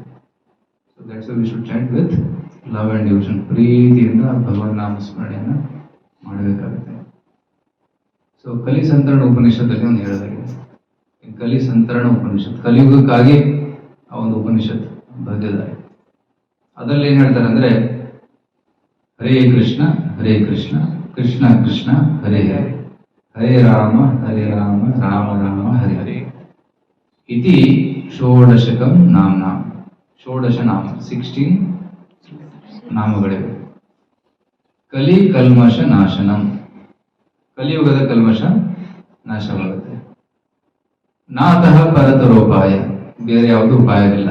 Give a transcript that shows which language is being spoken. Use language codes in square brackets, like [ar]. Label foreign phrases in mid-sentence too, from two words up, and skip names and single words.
[en] so that's we should chat with love and devotion. [kn] ಪ್ರೀತಿಯಿಂದ ಭಗವಾನ್ ನಾಮ ಸ್ಮರಣೆಯನ್ನು ಮಾಡಬೇಕಾಗುತ್ತೆ. ಸೊ ಕಲಿ ಸಂತರಣ ಉಪನಿಷತ್ತಲ್ಲಿ ಒಂದು ಹೇಳಲಾಗಿದೆ. ಕಲಿ ಸಂತರಣ ಉಪನಿಷತ್, ಕಲಿಯುಗಕ್ಕಾಗಿ ಆ ಒಂದು ಉಪನಿಷತ್ ಬರೆದಿದ್ದಾರೆ. ಅದರಲ್ಲಿ ಏನ್ ಹೇಳ್ತಾರೆ ಅಂದ್ರೆ, [sa] ಹರೇ ಕೃಷ್ಣ ಕೃಷ್ಣ ಕೃಷ್ಣ ಹರೇ ಹರೇ, ಹರೇ ರಾಮ ರಾಮ ರಾಮ ಹರೇ ಹರೇ ಇತಿ ಷೋಡಶಕಂ ನಾಮ. [kn] ಷೋಡಶ ನಾಮ, 16 ನಾಮಗಳಿವೆ. [sa] ಕಲಿ ಕಲ್ಮಶ ನಾಶನಂ, [kn] ಕಲಿಯುಗದ ಕಲ್ಮಶ ನಾಶವಾಗುತ್ತೆ. [sa] ನಾತಃ ಪರತರೋಪಾಯ, [kn] ಬೇರೆ ಯಾವುದು ಉಪಾಯವಿಲ್ಲ.